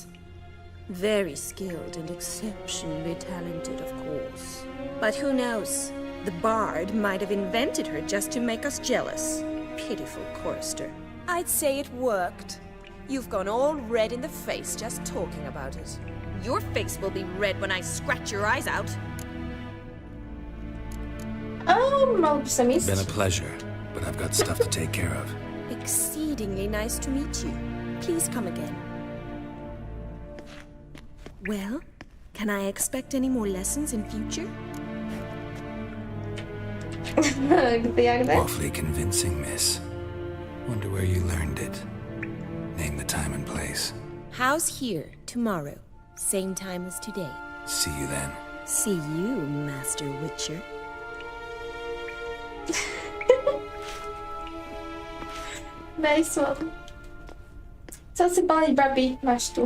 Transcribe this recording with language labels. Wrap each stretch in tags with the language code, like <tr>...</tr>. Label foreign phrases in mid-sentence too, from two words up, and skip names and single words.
<en>Very skilled and exceptionally talented, of course. But who knows? The bard might have invented her just to make us jealous. Pitiful chorister. I'd say it worked. You've gone all red in the face just talking about it. Your face will be red when I scratch your eyes out.</en> <sk>Mal by som ísť.</sk> <en>Been a pleasure, but I've got stuff to take care of. Exceedingly nice to meet you. Please come again. Well, can I expect any more lessons in future?</en> <cs>Kde, jak de?</cs> <en>Awfully convincing, miss. Wonder where you learned it. Name the time and place. How's here tomorrow? Same time as today. See you then. See you, Master Witcher. Nice one.</en> <sk>Chcel si baliť babi, máš tu.</sk>